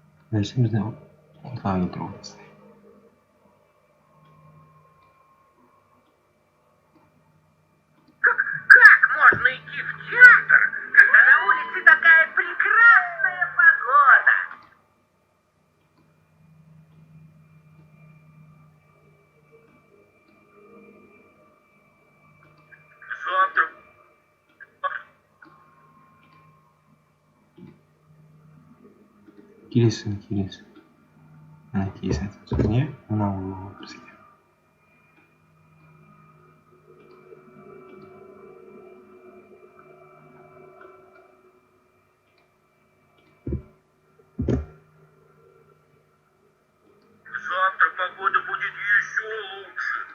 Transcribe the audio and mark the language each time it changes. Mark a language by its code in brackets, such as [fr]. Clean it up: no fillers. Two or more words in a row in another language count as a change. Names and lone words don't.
[kk] нәрсе бізді ортаға келтіруге бастайды. [ru] Как можно идти в театр, когда на улице такая прекрасная погода? Завтра... [kk] Келесі. Мына келесі айтқан сөзіне мынау болуы бізге. [ru] Завтра погода будет еще лучше.